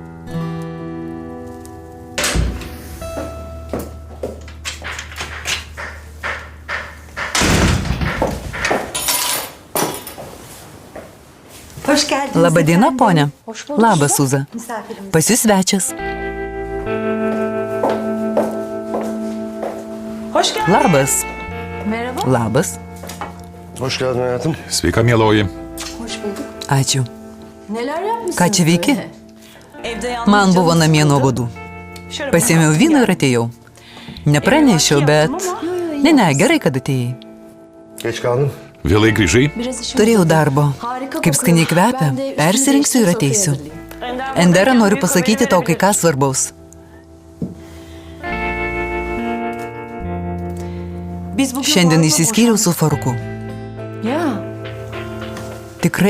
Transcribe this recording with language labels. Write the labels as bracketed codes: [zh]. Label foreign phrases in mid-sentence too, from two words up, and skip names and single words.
[lt] Labadiena, ponia. Labas, Suza. Pas jūs svečias. Labas. Labas. [tr] Hoş geldin hayatım. [lt] Sveika, mieloji. Ačiū. Ką čia veiki? Man buvo namie nuobodu. Pasėmiau vyno ir atėjau. Nepranešiau, bet... Ne, gerai, kad atėjai. [tr] Geç kaldın. [lt] Vėlai grįžai? Turėjau darbo. Kaip skaniai kvepia, persirinksiu ir ateisiu. Endera, noriu pasakyti tau kai ką svarbaus. Šiandien išsiskyriau su Faruku. Tikrai?